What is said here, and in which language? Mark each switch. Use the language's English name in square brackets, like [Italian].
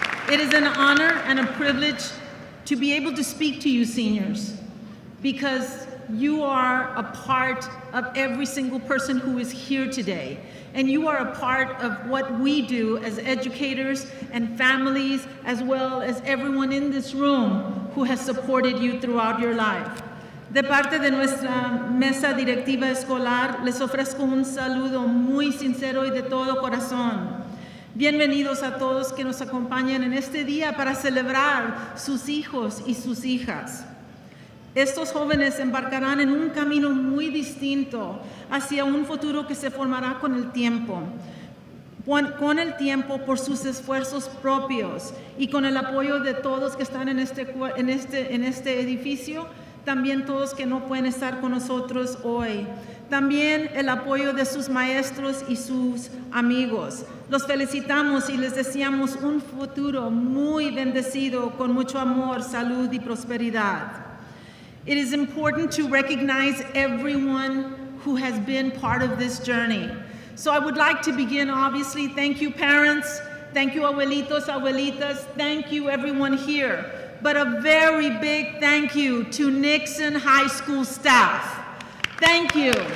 [English] It is an honor and a privilege to be able to speak to you seniors, because you are a part of every single person who is here today. And you are a part of what we do as educators and families, as well as everyone in this room who has supported you throughout your life. [Spanish] De parte de nuestra mesa directiva escolar, les ofrezco un saludo muy sincero y de todo corazón. Bienvenidos a todos que nos acompañan en este día para celebrar sus hijos y sus hijas. Estos jóvenes embarcarán en un camino muy distinto hacia un futuro que se formará con el tiempo. Con el tiempo, por sus esfuerzos propios y con el apoyo de todos que están en este edificio, también todos que no pueden estar con nosotros hoy. También el apoyo de sus maestros y sus amigos. Los felicitamos y les deseamos un futuro muy bendecido con mucho amor, salud y prosperidad. [English] It is important to recognize everyone who has been part of this journey. So I would like to begin, obviously, thank you parents, thank you abuelitos, abuelitas, thank you everyone here. But a very big thank you to Nixon High School staff. Thank you.